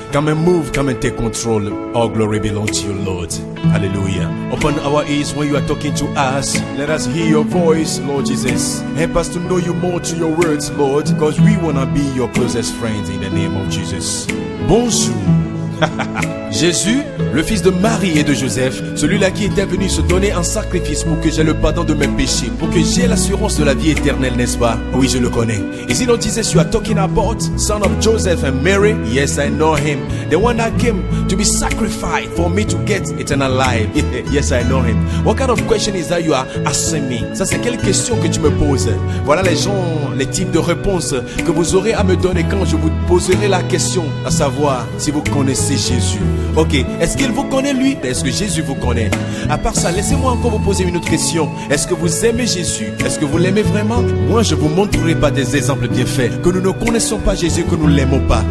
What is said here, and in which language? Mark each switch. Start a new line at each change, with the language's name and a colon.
English: Come and move, come and take control. All glory belongs to you, Lord. Hallelujah. Open our ears when you are talking to us. Let us hear your voice, Lord Jesus. Help us to know you more through your words, Lord, because we want to be your closest friends in the name of Jesus.
French: Bonjour. Jésus, le fils de Marie et de Joseph, celui-là qui était venu se donner en sacrifice pour que j'aie le pardon de mes péchés, pour que j'aie l'assurance de la vie éternelle, n'est-ce pas? Oui, je le connais.
English: Is it not Jesus you are talking about? Son of Joseph and Mary? Yes, I know him. The one that came to be sacrificed for me to get eternal life. Yes, I know him. What kind of question is that you are asking me?
French: Ça, c'est quelle question que tu me poses? Voilà les types de réponses que vous aurez à me donner quand je vous poserai la question, à savoir si vous connaissez Jésus. Ok, est-ce qu'il vous connaît lui? Est-ce que Jésus vous connaît? À part ça, laissez-moi encore vous poser une autre question. Est-ce que vous aimez Jésus? Est-ce que vous l'aimez vraiment? Moi, je vous montrerai pas des exemples bien faits que nous ne connaissons pas Jésus, que nous ne l'aimons pas.